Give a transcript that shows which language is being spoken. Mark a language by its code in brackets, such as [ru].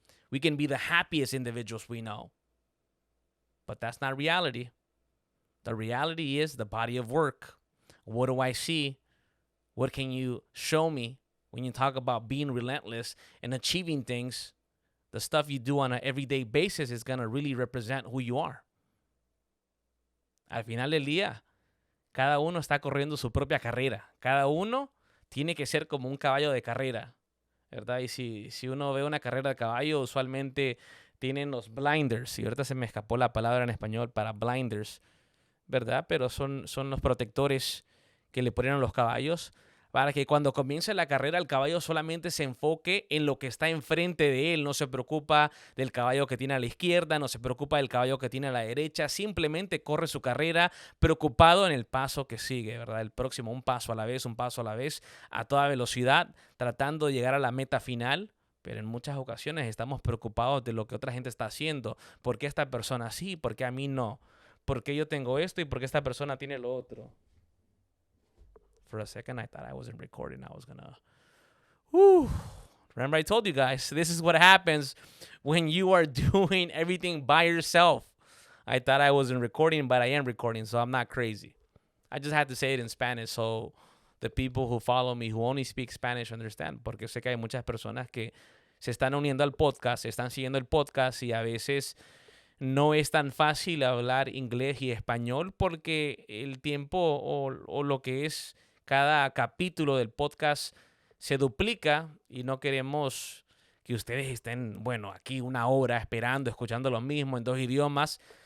[en] We can be the happiest individuals we know. But that's not reality. The reality is the body of work. What do I see? What can you show me when you talk about being relentless and achieving things? The stuff you do on an everyday basis is going to really represent who you are. [es] Al final del día, cada uno está corriendo su propia carrera. Cada uno tiene que ser como un caballo de carrera, ¿verdad? Y si uno ve una carrera de caballo, usualmente tienen los blinders. Y ahorita se me escapó la palabra en español para blinders, ¿verdad? Pero son los protectores que le ponen a los caballos para que cuando comience la carrera el caballo solamente se enfoque en lo que está enfrente de él. No se preocupa del caballo que tiene a la izquierda, no se preocupa del caballo que tiene a la derecha. Simplemente corre su carrera preocupado en el paso que sigue, ¿verdad? El próximo, un paso a la vez, a toda velocidad, tratando de llegar a la meta final. Pero en muchas ocasiones estamos preocupados de lo que otra gente está haciendo. ¿Por qué esta persona sí? ¿Por qué a mí no? ¿Por qué yo tengo esto y por qué esta persona tiene lo otro? [en] For a second, I thought I wasn't recording. I was gonna... Remember I told you guys, this is what happens when you are doing everything by yourself. I thought I wasn't recording, but I am recording, so I'm not crazy. I just had to say it in Spanish so the people who follow me, who only speak Spanish, understand. [es] Porque sé que hay muchas personas que se están uniendo al podcast, se están siguiendo el podcast y a veces no es tan fácil hablar inglés y español porque el tiempo o lo que es cada capítulo del podcast se duplica y no queremos que ustedes estén, bueno, aquí una hora esperando, escuchando lo mismo en dos idiomas.